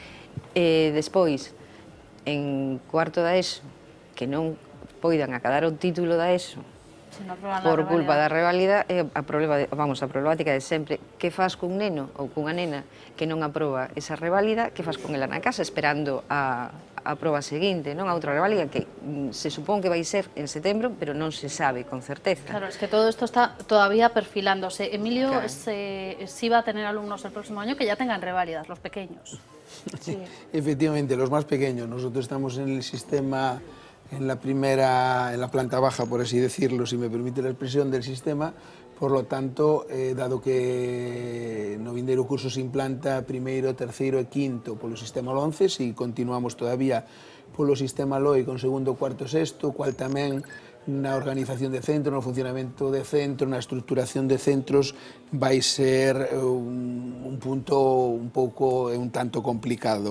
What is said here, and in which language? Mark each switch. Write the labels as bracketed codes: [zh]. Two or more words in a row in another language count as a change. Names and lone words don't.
[gl] Despois, en cuarto da ESO, que non poidan acadar o título da ESO por culpa da reválida, a problemática de sempre. Que faz cun neno ou cunha nena que non aproba esa reválida, que faz con ela na casa esperando a proba seguinte, non? A outra reválida que se supón que vai ser en setembro, pero non se sabe con certeza. [es] Claro, es que todo esto está todavía perfilándose. Emilio, sí va a tener alumnos el próximo año que ya tengan reválidas, los pequeños. Sí. Efectivamente, los más pequeños. Nosotros estamos en el sistema, en la planta baja, por así decirlo, si me permite la expresión, del sistema. Por lo tanto, dado que [gl] no vindeiro curso se implanta primeiro, terceiro e quinto polo sistema LOMCE, [es] si continuamos todavía [gl] polo sistema LOI con segundo, cuarto e sexto, cual tamén na organización de centro, no funcionamento de centro, na estructuración de centros, vai ser un punto un pouco, un tanto complicado.